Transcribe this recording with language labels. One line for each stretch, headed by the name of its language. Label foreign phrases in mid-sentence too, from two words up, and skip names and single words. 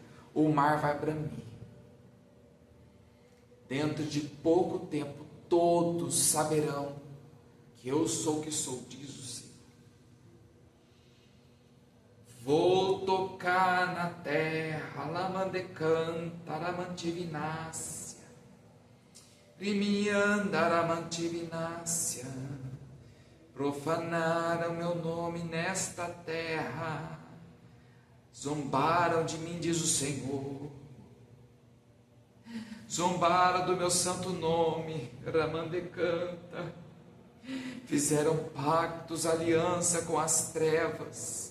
Portuguese: O mar vai bramir. Dentro de pouco tempo, todos saberão que eu sou o que sou, diz o Senhor. Vou tocar na terra, lamandecanta, ramantivinácia, rimiandaramantivinácia. Profanaram meu nome nesta terra, zombaram de mim, diz o Senhor. Zombaram do meu santo nome, Ramandecanta. Fizeram pactos, aliança com as trevas.